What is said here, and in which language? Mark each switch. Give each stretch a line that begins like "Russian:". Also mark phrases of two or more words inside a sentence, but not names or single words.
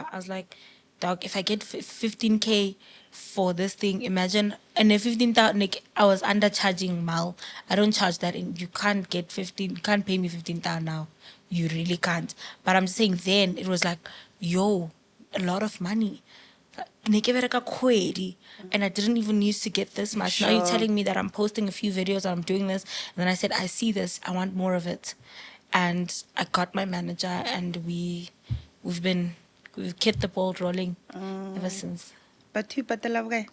English: I was like, dog, if I get 15K for this thing, imagine, and the 15,000, like, I was undercharging mal. I don't charge that, and you can't get 15, you can't pay me 15,000 now. You really can't. But I'm just saying then, it was like, yo, a lot of money.
Tswana: Ne ke bereka kgwedi,
English: and I didn't even used to get this much. Now you're Sure. telling me that I'm posting a few videos, I'm doing this, and then I said, I see this, I want more of it. And I got my manager, and we've kept the ball rolling ever since. But you but the love guy.